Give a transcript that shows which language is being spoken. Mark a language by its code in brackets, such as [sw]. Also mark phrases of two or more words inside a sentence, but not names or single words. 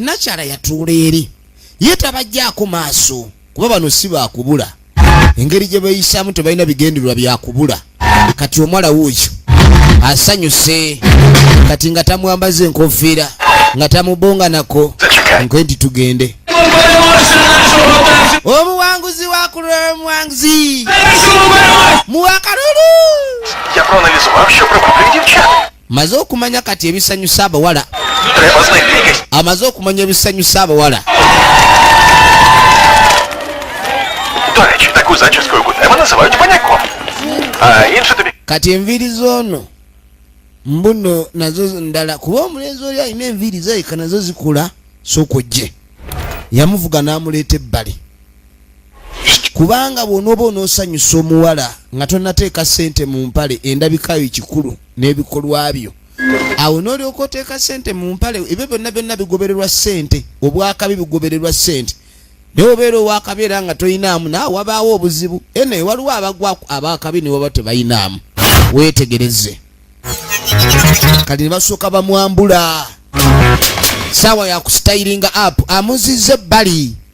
[lg] nakyala yatuula eri ye tabajjaako maaso kuba bano si baakubula engeri gye beeyisaamu tebalina bigendererwa byakubula kati omwala wuuyo asanyuse kati nga tamwambaza enkofiira nga tamubonga nako nkwe nti tugende omuwanguzi wakulwa omuwanguzi muwakalulu [uk] Я проаналізував, що приваблює дівчат. [lg] maze okumanya kati ebisanyusa abawala [uk] Треба знайти якесь. [lg] amaze okumanya ebisanyusa abawala [uk] До речі, таку зачіску, як у тебе, називають паняком. А інше тобі... [lg] kati enviiri z'ono mbuno nazo ndala kuba omulenzi oli alina enviiri zayika nazo zikula sokojje yamuvuga n'amuleeta ebbali kubanga bw'onooba onoosanyusa omuwala nga tonnateeka ssente mu mpale endabikayo kikulu n'ebikolwa byo awo n'olyoka oteeka ssente mu mpale ebyo byonna byonna bigobererwa ssente obwakabi bigobererwa ssente naye obeera owakabi era nga toyinaamu naawe wabaawo obuzibu ene waliwo abagwa abakabi ne waba tebayinaamu weetegereze kati ne basooka bamwambula saawa ya kusitayiringa app amuzizza ebbali